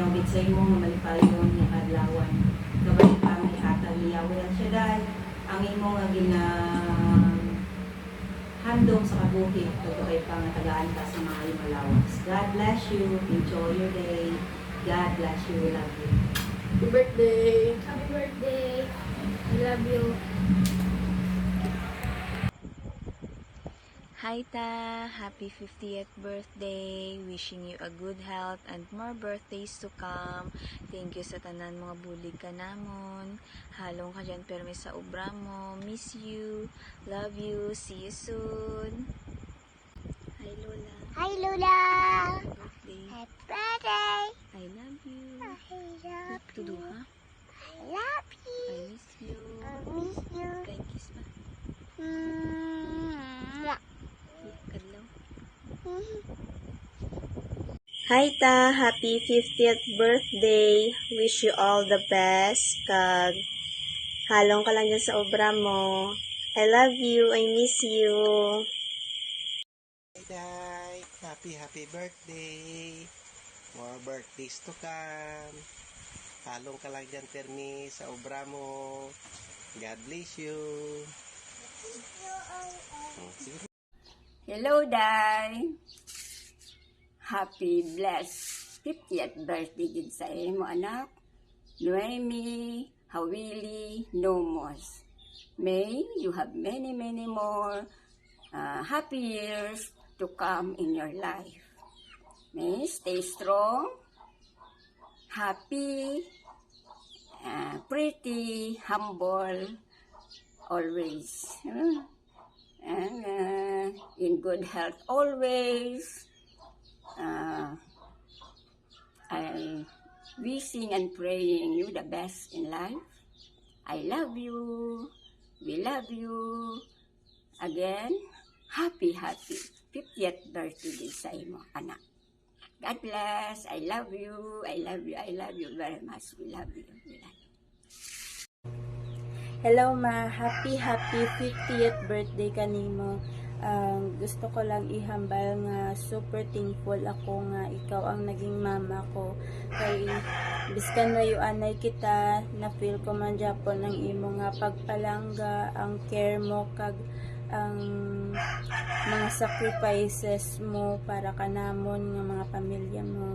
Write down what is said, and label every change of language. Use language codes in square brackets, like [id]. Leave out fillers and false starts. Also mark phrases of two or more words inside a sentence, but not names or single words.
[hil] sa imo nga malipayon nga adlawan. Gabay pa may atang liyawan siya dahil ang imo nga handom sa kabuhi gabay pa nga tagaan ka sa mga malawas. [en] God bless you. Enjoy your day. God bless you. We love you. Happy birthday! Happy birthday. I love you. Hi Ta! Happy 50th birthday! Wishing you a good health and more birthdays to come. Thank you [hil] sa tanan mga bulig ka namon. Halong ka dyan permi sa obra mo. [en] Miss you. Love you. See you soon. Hi Lola. Hi, Lola. Birthday. Happy birthday. I love you. I love Tudo you. ha? I love you. I miss you. I miss you. [hil] Kay kiss pa. Mwah. Kadlaw. [en] Hi Ta, happy 50th birthday. Wish you all the best. [hil] Kag halong ka lang dyan sa obra mo. [en] I love you. I miss you. Day, happy birthday. More birthdays to come. [hil] Halong ka lang dyan, Permi, sa obra mo. [en] God bless you. Sige. Hello, Day. Happy blessed 50th birthday [hil] gid sa imo anak. [en] Noemi, Hawili, Nomos. May you have many more happy years to come in your life. May stay strong, happy, pretty, humble, always. And in good health always. I wishing and praying you the best in life. I love you. We love you. Again, happy 50th birthday [hil] din sa imo, anak. [en] God bless. I love you. I love you. I love you very much. We love you. We love you. Hello ma, happy 50th birthday kanimo. [hil] Gusto ko lang ihambal nga [en] super thankful [hil] ako nga ikaw ang naging mama ko. Kay biskan na anay kita, na feel ko man Japon ang imo nga pagpalangga, ang care mo kag ang mga sacrifices mo para kanamon nga mga pamilya mo.